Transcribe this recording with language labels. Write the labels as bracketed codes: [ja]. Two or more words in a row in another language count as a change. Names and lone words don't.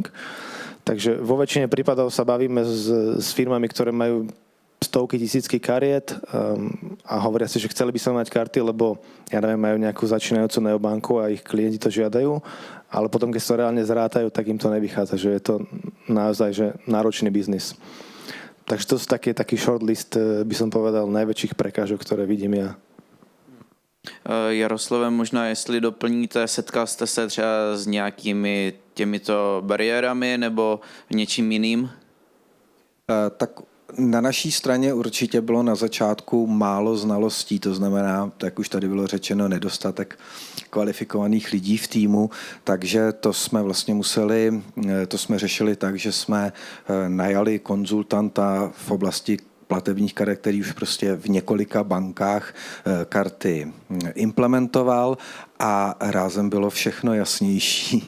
[sk] Takže vo väčšine prípadov sa bavíme s firmami, ktoré majú stovky, tisícky kariet a hovoria si, že chceli by sa mať karty, lebo ja neviem, majú nejakú začínajúcu neobanku a ich klienti to žiadajú, ale potom, keď sa to reálne zrátajú, tak im to nevychádza, že je to naozaj že náročný biznis. Takže to sú taký shortlist, by som povedal, najväčších prekážok, ktoré vidím ja. [cs] Jaroslave, možná jestli doplníte, setkal jste se třeba s nějakými těmito bariérami nebo něčím jiným? Tak na naší straně určitě bylo na začátku málo znalostí, to znamená, jak už tady bylo řečeno, nedostatek kvalifikovaných lidí v týmu, takže to jsme vlastně to jsme řešili tak, že jsme najali konzultanta v oblasti platebních karet, který už prostě v několika bankách karty implementoval a rázem bylo všechno jasnější.